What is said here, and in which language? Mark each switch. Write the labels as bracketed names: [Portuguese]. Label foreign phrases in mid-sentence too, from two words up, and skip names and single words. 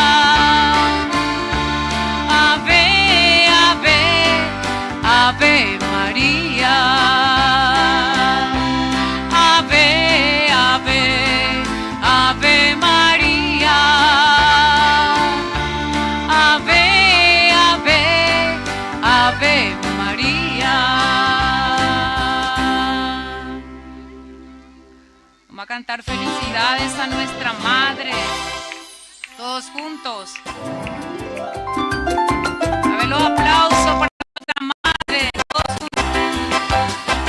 [Latin] Ave, ave, ave María. Ave, ave, ave María. Ave, ave, ave María. [Spanish] Vamos a cantar felicidades a nuestra Madre. Todos juntos. A ver los aplausos para nuestra Madre. Todos juntos.